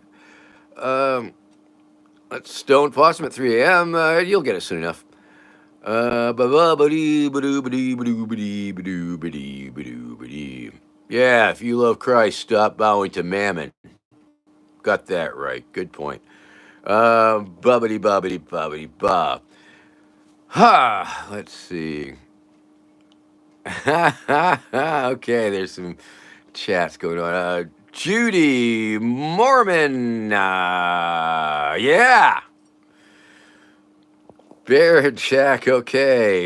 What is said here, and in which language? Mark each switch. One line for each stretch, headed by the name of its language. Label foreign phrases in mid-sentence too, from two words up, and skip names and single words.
English: Um, let's Stone Possum at 3 a.m. You'll get it soon enough. Yeah, if you love Christ, stop bowing to mammon. Got that right. Good point. Bubbity ba. Ha. Let's see. Okay, there's some chats going on. Judy Mormon. Yeah. Bear and Jack. Okay.